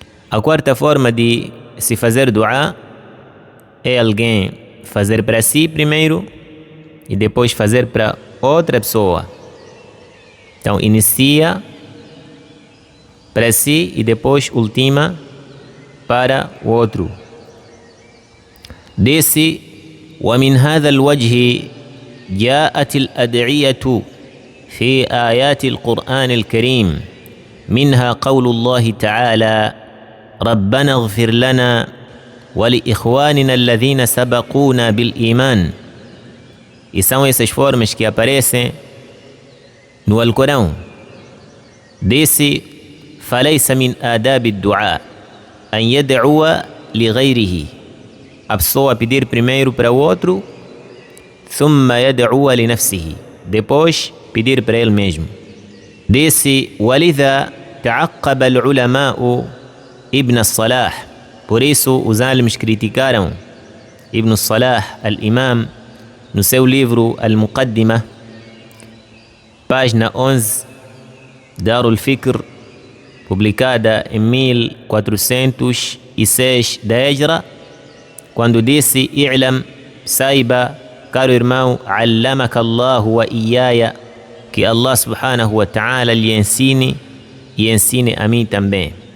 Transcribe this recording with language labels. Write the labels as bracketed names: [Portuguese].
[Portuguese] A quarta forma de se fazer dua é alguém fazer para si primeiro e depois fazer para outra pessoa. Então inicia para si e depois ultima para o outro. Disse: [Arabic] ومن هذا الوجه جاءت الأدعية في آيات القرآن الكريم منها قول الله تعالى ربنا اغفر لنا ولإخواننا الذين سبقونا بالإيمان. [Portuguese] E são essas formas que aparecem no Alcorão. Disse: [Arabic] فليس من آداب الدعاء أن يدعو لغيره. [Portuguese] A pessoa pedir primeiro para o outro, [Arabic] ثم يدعو لنفسه, [Portuguese] depois pedir para ele mesmo. Disse: [Arabic] ولذا تعقب العلماء ابن الصلاح. [Portuguese] Por isso os alims criticaram Ibn Salah, al-Imam, no seu livro Al-Muqaddimah, página 11, Darul Fikr, publicada em 1406 da Hijra, quando disse: [Arabic] i'lam, [Portuguese] saiba, caro irmão, [Arabic] allamaka Allahu wa iyaya, [Portuguese] que Allah subhanahu wa ta'ala lhe ensine e ensine a mim também.